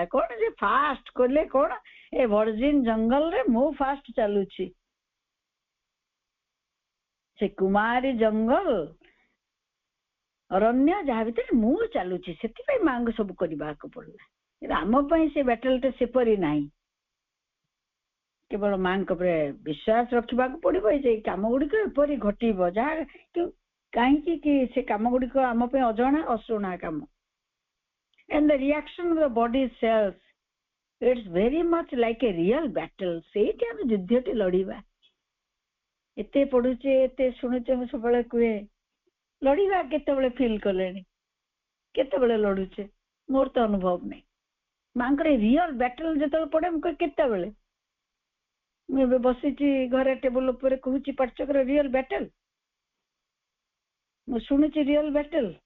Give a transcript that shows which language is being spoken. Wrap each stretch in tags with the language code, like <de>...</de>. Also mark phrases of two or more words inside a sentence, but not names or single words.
<or>କଣ ଯେ ଫାଷ୍ଟ କଲେ କଣ, ଏ ଭର୍ଜିନ ଜଙ୍ଗଲରେ ମୁଁ ଫାଷ୍ଟ ଚାଲୁଛି, ସେ କୁମାରୀ ଜଙ୍ଗଲ ଅରଣ୍ୟ ଯାହା ଭିତରେ ମୁଁ ଚାଲୁଛି, ସେଥିପାଇଁ ମାଙ୍କୁ ସବୁ କରିବାକୁ ପଡିଲା। ଆମ ପାଇଁ ସେ ବ୍ୟାଟେଲଟା ସେପରି ନାହିଁ। କେବଳ ମାଙ୍କ ଉପରେ ବିଶ୍ୱାସ ରଖିବାକୁ ପଡିବ ଯେ ଏଇ କାମ ଗୁଡିକ ଏପରି ଘଟିବ, ଯାହା କାହିଁକି କି ସେ କାମ ଗୁଡିକ ଆମ ପାଇଁ ଅଜଣା ଅଶୁଣା କାମ।</or> <en>And the reaction of the body cells, it's very much like a real battle.</en> <or>ସେଇଠି ଆମେ ଯୁଦ୍ଧଟି ଲଢିବା। ଏତେ ପଢୁଛେ ଏତେ ଶୁଣୁଛେ, ମୁଁ ସବୁବେଳେ କୁହେ ଲଢିବା କେତେବେଳେ ଫିଲ୍ କଲେଣି, କେତେବେଳେ ଲଢୁଛେ? ମୋର ତ ଅନୁଭବ ନାହିଁ। ମାଙ୍କର</or> <en>real battle</en> <or>ଯେତେବେଳେ ପଡେ ମୁଁ କହେ କେତେବେଳେ? ମୁଁ ଏବେ ବସିଛି ଘରେ ଟେବୁଲ ଉପରେ କହୁଛି ପାଠଚକ୍ର</or> <en>real battle,</en> <or>ମୁଁ ଶୁଣୁଛି</or> <en>real battle.</en>